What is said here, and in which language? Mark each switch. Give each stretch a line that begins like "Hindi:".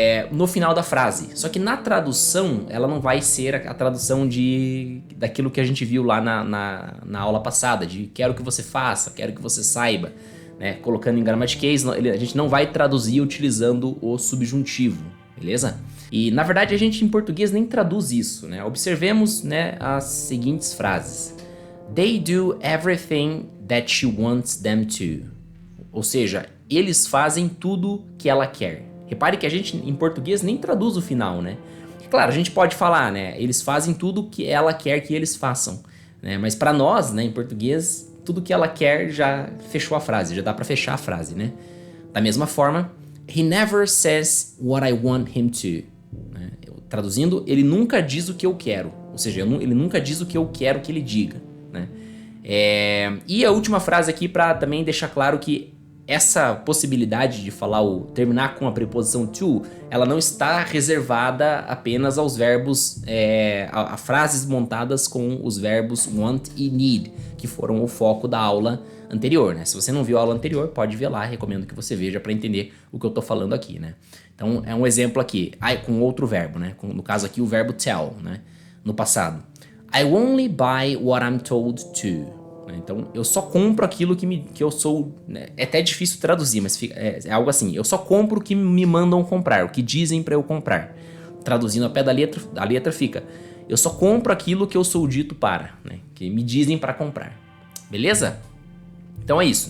Portuguese: No final da frase. Só que na tradução, ela não vai ser a tradução daquilo que a gente viu lá na aula passada, de quero que você faça, quero que você saiba, né? Colocando em gramatiquês, a gente não vai traduzir utilizando o subjuntivo, beleza? E na verdade a gente em português nem traduz isso, né? Observemos, né, as seguintes frases.
English: They do everything that she wants them to.
Portuguese: Ou seja, eles fazem tudo que ela quer. Repare que a gente, em português, nem traduz o final, né? Claro, a gente pode falar, né? Eles fazem tudo que ela quer que eles façam, né? Mas para nós, né, em português, tudo que ela quer já fechou a frase, já dá para fechar a frase, né? Da mesma forma,
English: he never says what I want him to.
Portuguese: Né? Traduzindo, ele nunca diz o que eu quero. Ou seja, ele nunca diz o que eu quero que ele diga, né? E a última frase aqui para também deixar claro que essa possibilidade de terminar com a preposição to, ela não está reservada apenas aos verbos, a frases montadas com os verbos want e need, que foram o foco da aula anterior, né? Se você não viu a aula anterior, pode ver lá, recomendo que você veja para entender o que eu tô falando aqui, né? Então, é um exemplo aqui, com outro verbo, né? No caso aqui, o verbo tell, né? No passado.
English: I only buy what I'm told to.
Portuguese: Então, eu só compro aquilo que eu sou... Né? É até difícil traduzir, mas é algo assim. Eu só compro o que me mandam comprar, o que dizem para eu comprar. Traduzindo ao pé da letra fica... Eu só compro aquilo que eu sou dito para, né? Que me dizem para comprar. Beleza? Então é isso.